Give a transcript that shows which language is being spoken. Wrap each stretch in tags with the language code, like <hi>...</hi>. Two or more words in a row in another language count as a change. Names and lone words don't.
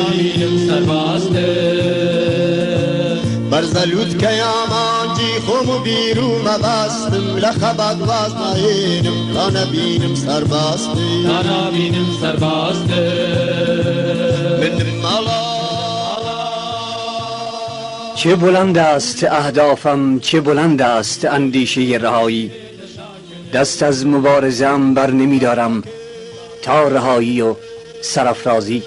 <ckb>بەرزەلووتکە یامانجی خۆم و بیرو مەبەستم لە خەبات واز نایێنم تا نەبینم سەرباستی منم مەڵا</ckb> <fa>چه بلند است اهدافم، چه بلند است اندیشه رهایی. دست از مبارزه‌ام بر نمیدارم تا رهایی و سرافرازی.</fa>